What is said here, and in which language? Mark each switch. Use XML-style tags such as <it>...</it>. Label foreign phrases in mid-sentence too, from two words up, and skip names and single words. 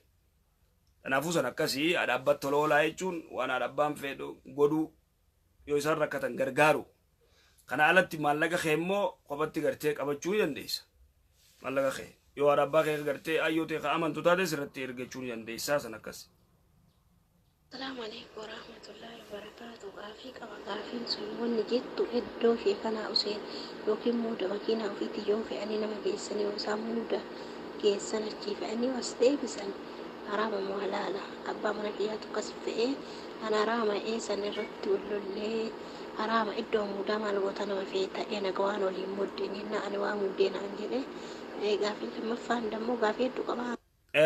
<om>Kanaafuu san akkasii haadhabbat tola oolaa jechuun waan haadhabbaan fedhu godhuu yoo isaan rakkatan gargaaru kana alatti maallaqa kee immoo qophatti gartee qabachuu ni dandeessa maallaqa kee yoo haadhabbaa kee gartee ayyootee ka amantu taate sirratti ergachuu ni dandeessaa san akkasi.</om> <ar>السلام عليكم ورحمة الله وبركاته.</ar> <om>Gaaffiin sun wanni jettu iddoo ishee kanaa useen yookiin muuda makiinaa ofiitti yoo fe'anii nama geessanii yoo isaan muuda geessan achii fe'anii was deebisan haraama moo halaala abbaa mana kiyyaatu akkas fe'ee ana haraama eessan irratti wallollee haraama iddoo muudaa maal goota nama fe'ee ta'ee naga waan waliin muddeen jennaa ani waa muddee naan jedhee gaaffii lammaffaan dammoo gaaffii hedduu qabaa.</om>